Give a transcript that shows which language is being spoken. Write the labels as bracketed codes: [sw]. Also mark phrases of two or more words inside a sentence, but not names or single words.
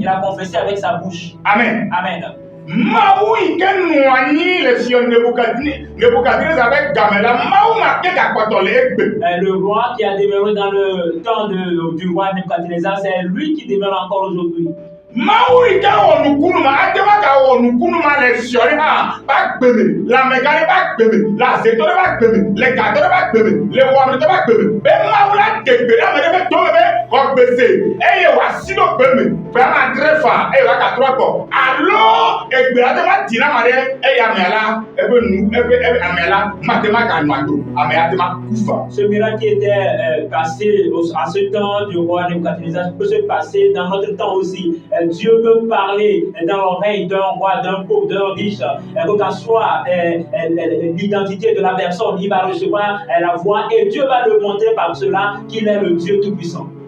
[fr] Il a confessé avec sa bouche. Amen. Amen. [ee] Mawu yi ke nɔ anyi le fia Nebukadnezar be game la mawu ma ke gakpɔtɔ le egbe. [fr] Le roi qui a demeuré dans le temps du roi Nebuchadnezzar, c'est lui qui demeure encore aujourd'hui. [ee] Mawu yi ke wɔ nukunu ma ate ma gawɔ nukunu ma le fiɔ ɖe hã ba gbeme le amegã ɖe ba gbeme le azetɔ ɖe ba gbeme le gatɔ ɖe ba gbeme le wɔmitɔ ba gbeme be mawu la de gbe ɖe ame ɖe be tome be xɔ gbese eye wòasi ɖo gbeme ƒe ama dre fa eye wòagatrɔ gbɔ alo egbe la te ma di na ma ɖe eye amea la ebe amea la mate ma ganɔ agbo amea te ma ku fa. [fr] Ce miracle qui était passé à ce temps du roi Nebuchadnezzar peut se passer dans notre temps aussi. Dieu peut parler dans l'oreille d'un roi, d'un pauvre, d'un riche, quelle que soit l'identité de la personne, il va recevoir la voix et Dieu va le montrer par cela qu'il est le Dieu Tout-Puissant.